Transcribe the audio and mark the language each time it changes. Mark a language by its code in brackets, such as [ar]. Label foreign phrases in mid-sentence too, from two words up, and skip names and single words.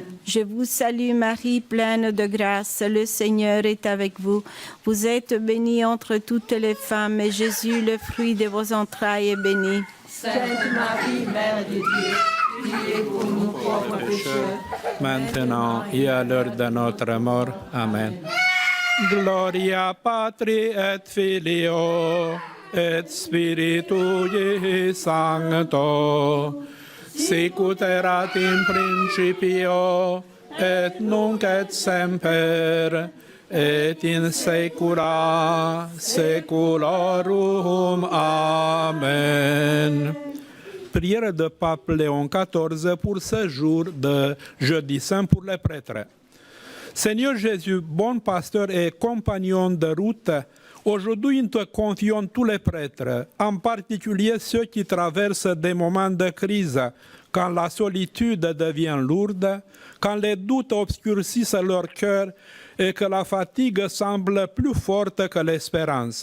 [fr] Je vous salue Marie, pleine de grâce, le Seigneur est avec vous. Vous êtes bénie entre toutes les femmes, et Jésus, le fruit de vos entrailles, est béni. Sainte Marie, Mère de Dieu, priez pour nous pauvres pécheurs, maintenant et à l'heure de notre mort. Amen. [la] Gloria Patri et Filio et Spiritui Sancto, sicut erat in principio et nunc et semper et in saecula saeculorum. Amen. [fr] Prière de Pape Léon XIV pour ce jour de jeudi saint pour les prêtres. Seigneur Jésus, bon pasteur et compagnon de route, aujourd'hui nous te confions tous les prêtres, en particulier ceux qui traversent des moments de crise, quand la solitude devient lourde, quand les doutes obscurcissent leur cœur et que la fatigue semble plus forte que l'espérance.